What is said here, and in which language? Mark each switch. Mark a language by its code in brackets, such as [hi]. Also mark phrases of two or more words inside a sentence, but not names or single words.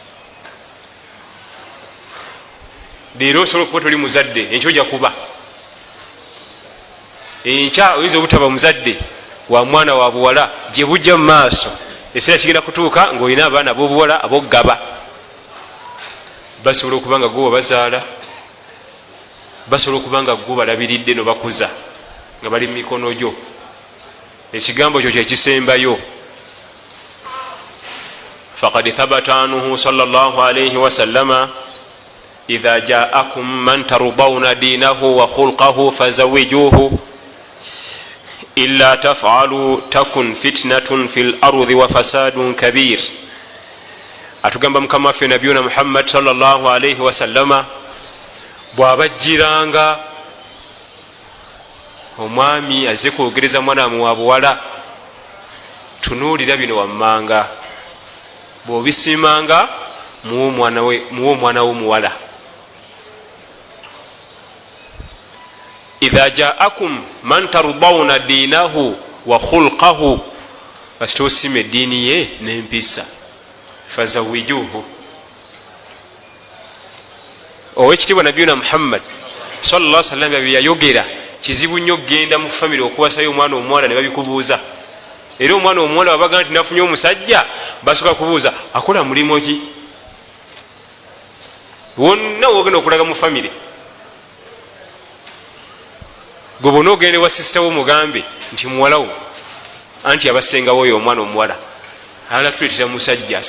[lg] Leero osobola okuba toli muzadde, enkya ojja kuba, enkya oyinza obutaba muzadde wa mwana wa buwala gye bujja mu maaso, ekiseera kigenda kutuuka ng'olina abaana b'obuwala ab'okugaba. Basobola okuba nga gwe wabazaala, basobola okuba nga gwe balabiridde nobakuza nga bali mu mikono gyo. Ekigambo kyo kyekisembayo. [ar] فقد ثبت عنه صلى الله عليه وسلم إذا جاءكم من ترضون دينه وخلقه فزوجوه إلا تفعلوا تكن فتنة في الأرض وفساد كبير. [lg] Atugamba mukama waffe nabiyuna Muhammad [ar] صلى الله عليه وسلم [lg] bwabajjiranga omwami azze kwogereza mwana wa buwala, tunuulira bino wammanga, bw'obisimanga muwo omwana w'omuwala. [ar] إذا جاءكم من ترضون دينه وخلقه, [lg] kasita osima eddiini ye n'empisa, [ar] fazawijuhu. [lg] Owekitiibwa nabiyuna Muhammad [ar] صلى الله عليه وسلم [lg] byeyayogera kizibu nnyo genda mu famire okuwasayo omwana omuwala ne babikubuuza. Era omwana omuwala wabaga nti nafunye omusajja, basooka kubuuza akola mulimu ki? Wonna wogenda okulaga mu famire, gwe bona ogende wa sisita wo mugambe nti muwalawo anti abasengawo oyo omwana omuwala alatuleetera musajja.